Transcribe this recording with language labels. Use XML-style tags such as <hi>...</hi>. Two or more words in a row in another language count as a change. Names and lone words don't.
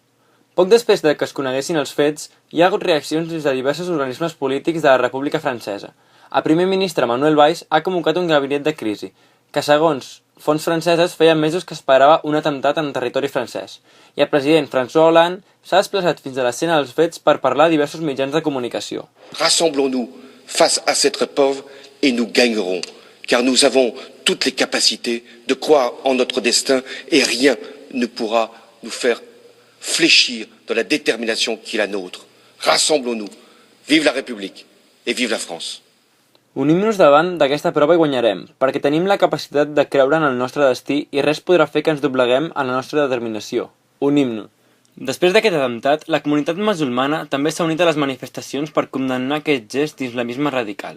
<ca>Poc després que es coneguessin els fets, hi ha hagut reaccions des de diversos organismes polítics de la República Francesa. El primer ministre Manuel Valls ha convocat un gabinet de crisi, que segons fonts franceses feia mesos que esperava un atemptat en territori francès, i el president François Hollande s'ha desplaçat fins a l'escena dels fets per parlar a diversos mitjans de comunicació.</ca> <fr>Rassemblons-nous face à cette épreuve et nous gagnerons, car nous avons toutes les capacités de croire en notre destin et rien ne pourra nous faire fléchir de la détermination qui est la nôtre. Rassemblons-nous. Vive la République et vive la France.</fr> <ca>Unim-nos davant d'aquesta prova i guanyarem, perquè tenim la capacitat de creure en el nostre destí i res podrà fer que ens dobleguem en la nostra determinació. Unim-nos. Després d'aquest atemptat, la comunitat musulmana també s'ha unit a les manifestacions per condemnar aquest gest d'islamisme radical.</ca>